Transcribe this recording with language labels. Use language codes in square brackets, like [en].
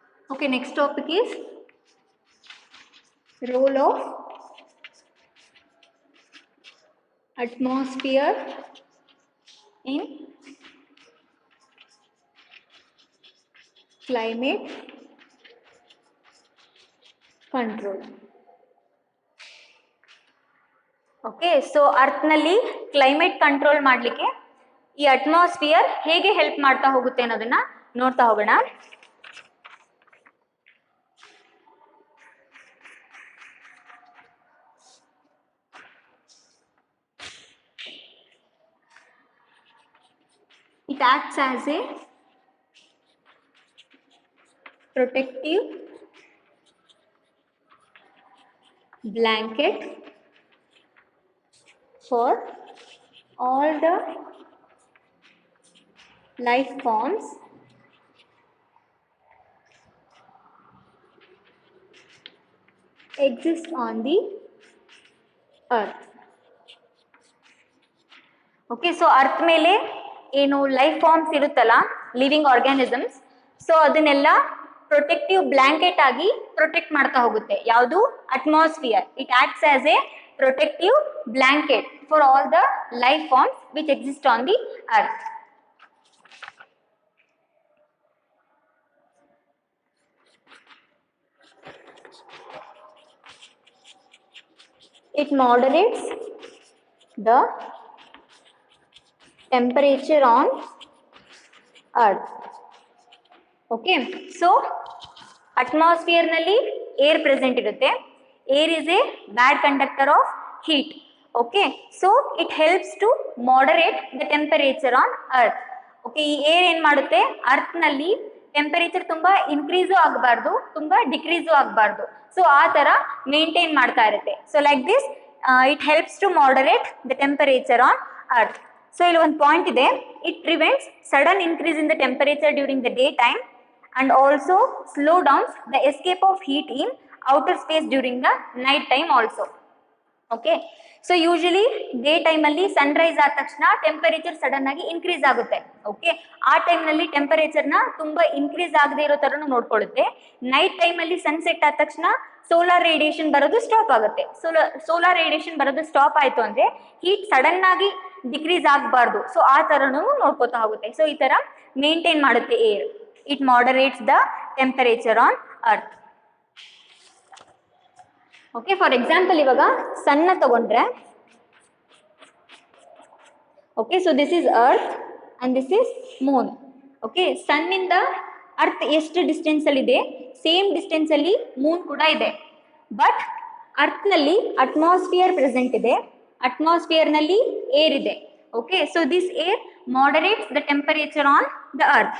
[en] Okay, next topic is role of atmosphere in climate control. [kn] Okay, so ಅರ್ಥ್ನಲ್ಲಿ climate control ಮಾಡಲಿಕ್ಕೆ ಈ atmosphere ಹೇಗೆ help ಮಾಡ್ತಾ ಹೋಗುತ್ತೆ ಅನ್ನೋದನ್ನ ನೋಡ್ತಾ ಹೋಗೋಣ. [en] It acts as a protective blanket for all the life forms exist on the earth. [kn] Okay, so earth ಮೇಲೆ ಏನು ಲೈಫ್ ಫಾರ್ಮ್ಸ್ ಇರುತ್ತಲ್ಲ, ಲಿವಿಂಗ್ ಆರ್ಗ್ಯಾನಿಸಮ್ಸ್, ಸೊ ಅದನ್ನೆಲ್ಲ ಪ್ರೊಟೆಕ್ಟಿವ್ ಬ್ಲಾಂಕೆಟ್ ಆಗಿ ಪ್ರೊಟೆಕ್ಟ್ ಮಾಡ್ತಾ ಹೋಗುತ್ತೆ. ಯಾವುದು? Atmosphere. [en] It acts as a protective blanket for all the life forms which exist on the earth. It moderates the temperature on earth. [kn] Okay, so atmosphere ನಲ್ಲಿ air present ಇರುತ್ತೆ. [en] Air is a bad conductor of heat. Okay, so it helps to moderate the temperature on earth. [kn] Okay, ಈ air ಏನ್ ಮಾಡುತ್ತೆ? Earth ನಲ್ಲಿ temperature ತುಂಬಾ increase ಆಗಬಾರ್ದು, ತುಂಬಾ decrease ಆಗಬಾರ್ದು. ಸೊ ಆ ತರ ಮೇಂಟೈನ್ ಮಾಡ್ತಾ ಇರುತ್ತೆ. [en] So like this it helps to moderate the temperature on earth. [kn] So ಇಲ್ಲಿ ಒಂದು ಪಾಯಿಂಟ್ ಇದೆ. [en] It prevents sudden increase in the temperature during the day time and also slow down the escape of heat in outer space during the night time also. [kn] Okay, so usually day time ಅಲ್ಲಿ Sunrise ಆದ ತಕ್ಷಣ temperature sudden ಆಗಿ increase ಆಗುತ್ತೆ. Okay, ಆ time ನಲ್ಲಿ temperature ನ ತುಂಬಾ increase ಆಗದೆ ಇರೋ ತರನು ನೋಡ್ಕೊಳ್ಳುತ್ತೆ. ನೈಟ್ ಟೈಮ್ ಅಲ್ಲಿ ಸನ್ಸೆಟ್ ಆದ ತಕ್ಷಣ ಸೋಲಾರ್ ರೇಡಿಯೇಷನ್ ಬರೋದು ಸ್ಟಾಪ್ ಆಗುತ್ತೆ. ಸೋಲಾರ್ ರೇಡಿಯೇಷನ್ ಬರೋದು ಸ್ಟಾಪ್ ಆಯ್ತು ಅಂದ್ರೆ ಹೀಟ್ ಸಡನ್ ಆಗಿ ಡಿಕ್ರೀಸ್ ಆಗಬಾರ್ದು. ಸೊ ಆ ತರನು ನೋಡ್ಕೋತಾ ಹೋಗುತ್ತೆ. ಸೊ ಈ ತರ ಮೇಂಟೈನ್ ಮಾಡುತ್ತೆ air. [en] It moderates the temperature on earth. Okay, for example [kn] ಇವಾಗ ಸನ್ನ ತಗೊಂಡ್ರೆ, [en] okay, so this is earth and this is moon. [kn] Okay, ಸನ್ ಇಂದ ಅರ್ತ್ ಎಷ್ಟು ಡಿಸ್ಟೆನ್ಸ್ ಅಲ್ಲಿ ಇದೆ, ಸೇಮ್ ಡಿಸ್ಟೆನ್ಸ್ ಅಲ್ಲಿ ಮೂನ್ ಕೂಡ ಇದೆ. ಬಟ್ ಅರ್ತ್ ನಲ್ಲಿ ಅಟ್ಮಾಸ್ಫಿಯರ್ ಪ್ರೆಸೆಂಟ್ ಇದೆ, ಅಟ್ಮಾಸ್ಫಿಯರ್ ನಲ್ಲಿ ಏರ್ ಇದೆ. [en] Okay, so this air moderates the temperature on the earth.